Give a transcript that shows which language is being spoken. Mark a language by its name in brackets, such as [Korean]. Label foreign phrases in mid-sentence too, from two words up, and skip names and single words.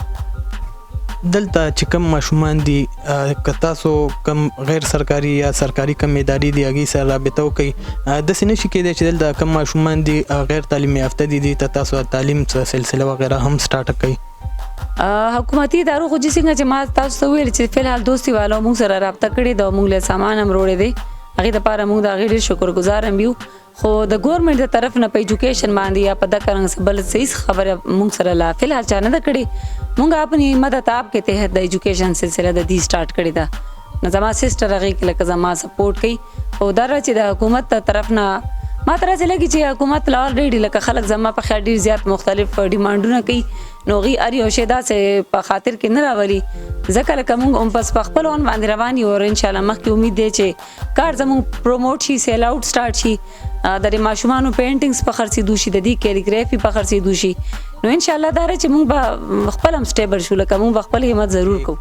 [Pashto] دلته چې کم ماشومان دي که تاسو کم غیر سرکاري یا سرکاري کم ادارې دي هغې سره رابطه وکړئ داسې نشي کېدی چې دلته کم ماشومان دي غیر تعلیم یافته دي ته تاسو تعلیم سلسله وغیره هم سټارټ کړئ. حکومتي ادارو خو چې څنګه چې ما تاسو ته ویل چې فلحال دوستي والو موږ سره رابطه کړې ده او موږ له سامان هم وروړی دی هغې دپاره موږ د هغې ډېر شکرګزار هم یو خو د ګورنمنټ د طرف نه په ایجوکیشن باندې یا په دغه رنګ بل صحیح خبره موږ سره لا فلحال چا نه ده کړې. موږ [Urdu] اپنی مدد آپ کے تحت [Pashto] د ایجوکیشن سلسله د دې سٹارټ کړی ده نو زما سسټر هغې کې لکه زما سپورټ کوي او دا چې د حکومت د طرف نه ما ته راځي لګي چې حکومت لا الریډي لکه خلک زما په خیال ډېر زیات مختلف ډیمانډونه کوي نو هغې هر یو شی داسې په خاطر کې نه راولي ځکه لکه موږ هم بس په خپل اون باندې روان یو او انشاءالله مخکې امید دی چې کار زموږ پروموټ شي سیل آوټ سټارټ شي د دې ماشومانو پینټینګز په خرڅېدو شي د دې کیلیګرافي په خرڅېدو شي نو انشاءالله دا چې موږ به خپل هم سټیبل شو لکه موږ به خپل همت ضرور کوو.